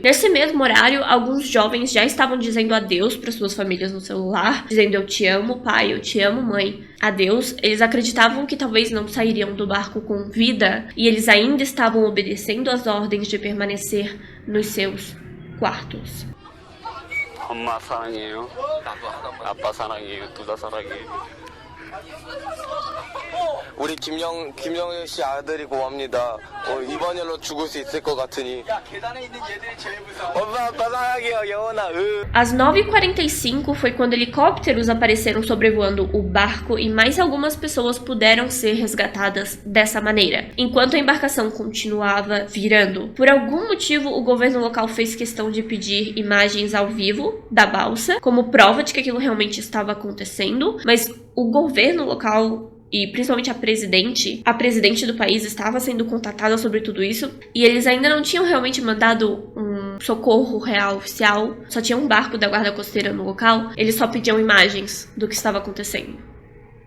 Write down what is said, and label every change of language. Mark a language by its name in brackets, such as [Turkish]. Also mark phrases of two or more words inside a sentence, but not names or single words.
[Portuguese] Nesse mesmo horário, alguns jovens já estavam dizendo adeus para suas famílias no celular, dizendo eu te amo, pai, eu te amo, mãe, adeus. Eles acreditavam que talvez não sairiam do barco com vida e eles ainda estavam obedecendo as ordens de permanecer nos seus quartos. [Korean] 엄마 사랑해요. 아빠 사랑해요. 둘 다 사랑해요. 우리 김영일 씨 아들이 고맙니다. 이번 일로 죽을 수 있을 것 같으니. 야, 계단에 있는 얘들이 제일 무서워. 엄마 아빠 사랑해요, 영원아. [Portuguese] Às 9h45 foi quando helicópteros apareceram sobrevoando o barco e mais algumas pessoas puderam ser resgatadas dessa maneira, enquanto a embarcação continuava virando. Por algum motivo, o governo local fez questão de pedir imagens ao vivo da balsa, como prova de que aquilo realmente estava acontecendo, mas o governo local e principalmente a presidente do país estava sendo contatada sobre tudo isso e eles ainda não tinham realmente mandado um socorro real oficial, só tinha um barco da guarda costeira no local, eles só pediam imagens do que estava acontecendo.